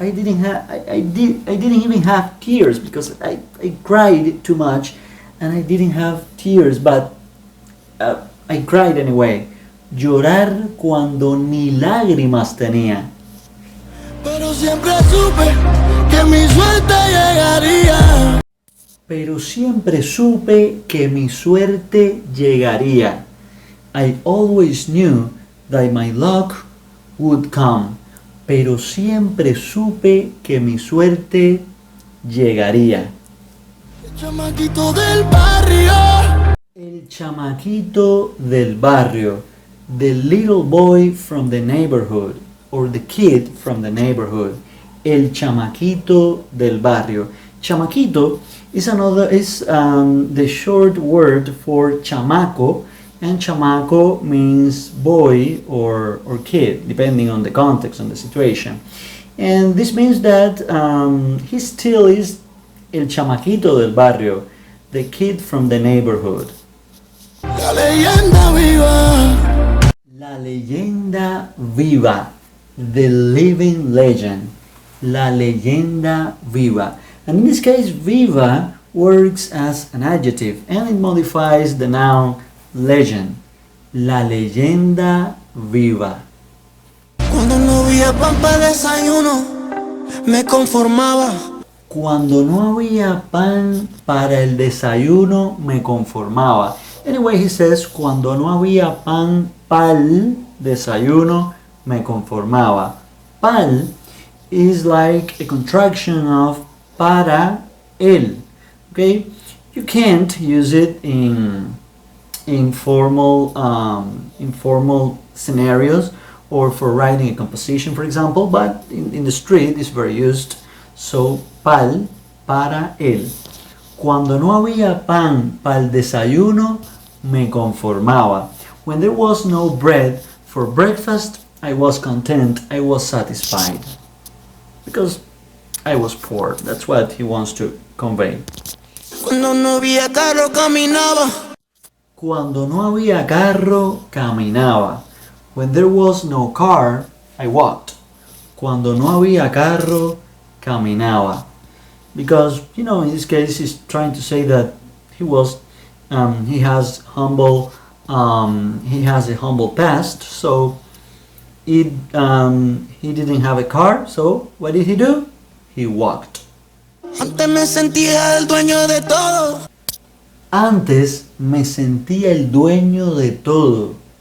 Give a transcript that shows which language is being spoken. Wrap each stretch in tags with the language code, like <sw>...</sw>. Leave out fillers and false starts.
<en>I didn't even have tears because I cried too much and I didn't have tears, but I cried anyway.</en> <es>Llorar cuando ni lágrimas tenía. Pero siempre supe que mi suerte llegaría. Pero siempre supe que mi suerte llegaría.</es> <en>I always knew that my luck would come.</en> <es>Pero siempre supe que mi suerte llegaría. El chamaquito del barrio. El chamaquito del barrio.</es> <en>The little boy from the neighborhood. Or the kid from the neighborhood.</en> <es>El chamaquito del barrio.</es> <en>Chamaquito is the short word for chamaco, and chamaco means boy or kid, depending on the context and the situation. And this means that he still is</en> <es>el chamaquito del barrio,</es> <en>the kid from the neighborhood.</en> <es>La leyenda viva. La leyenda viva,</es> <en>the living legend.</en> <es>La leyenda viva.</es> <en>And in this case, viva works as an adjective and it modifies the noun legend.</en> <es>La leyenda viva. Cuando no había pan para desayuno, me conformaba. Cuando no había pan para el desayuno, me conformaba.</es> <en>Anyway, he says,</en> <es>cuando no había pan para el desayuno, me conformaba.</es> <en>Pal is like a contraction of</en> <es>para el.</es> <en>Okay, you can't use it in informal scenarios or for writing a composition, for example, but in the street it's very used. So pal,</en> <es>para el. Cuando no había pan para el desayuno, me conformaba.</es> <en>When there was no bread for breakfast, I was content, I was satisfied. Because I was poor. That's what he wants to convey.</en> <es>Cuando no había carro caminaba. Cuando no había carro, caminaba.</es> <en>When there was no car, I walked.</en> <es>Cuando no había carro, caminaba.</es> <en>Because, in this case, he's trying to say that he has a humble past, so he didn't have a car, so what did he do? He walked.</en> <es>Antes me sentía el dueño de todo. Antes me sentía el dueño de todo.</es>